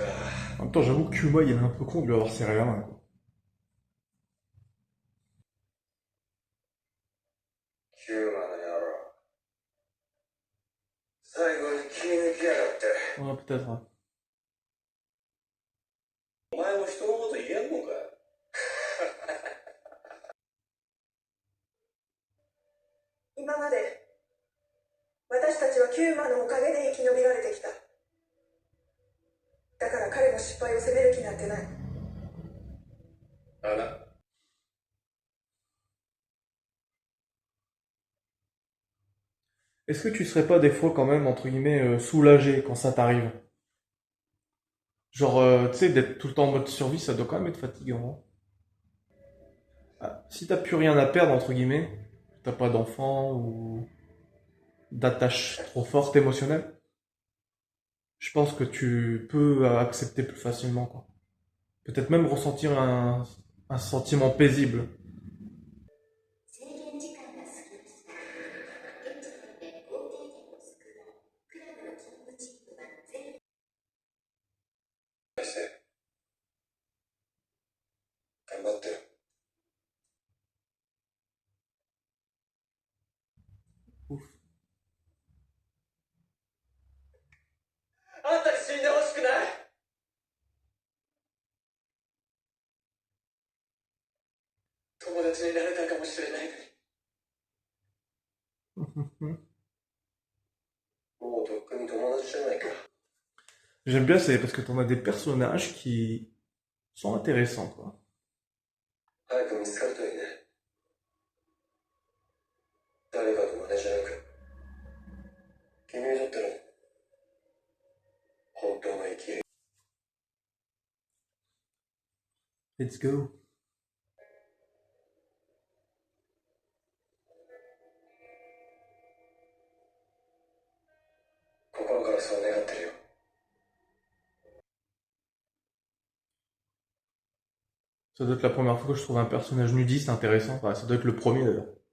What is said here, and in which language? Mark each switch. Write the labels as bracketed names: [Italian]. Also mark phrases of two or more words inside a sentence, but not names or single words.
[French] En même temps, j'avoue que Kuma, il est un peu con de lui avoir serré la main, quoi. [Japanese] ヒューマンの野郎最後に切り抜きやがって [French] Ouais, peut-être. Ouais. [Japanese] お前も人のこと言えんのか今まで私たちはキューマのおかげで生き延びられてきただから彼の失敗を責める気なんてないあな [French] Est-ce que tu serais pas des fois quand même, entre guillemets, soulagé quand ça t'arrive? Genre, tu sais, d'être tout le temps en mode survie, ça doit quand même être fatigant. Ah, si t'as plus rien à perdre, entre guillemets, t'as pas d'enfant ou d'attache trop forte émotionnelle, je pense que tu peux accepter plus facilement, quoi. Peut-être même ressentir un sentiment paisible. [Japanese] 制限時間が過ぎました。現時点で合計点の少ないクラブのキングチームは0。頑張ってよ [French] Ouf. [Japanese] あんたに死んでほしくない友達になれたかもしれないのにもうとっくに友達じゃないか [French] J'aime bien, c'est parce que t'en as des personnages qui sont intéressants, quoi. [Japanese] 早く見つかるといいね誰かの真似じゃなく君にとっての本当の生きる [English] Let's go. [Japanese] 心からそう願ってるよ [French] Ça doit être la première fois que je trouve un personnage nudiste intéressant. Enfin, ça doit être le premier d'ailleurs.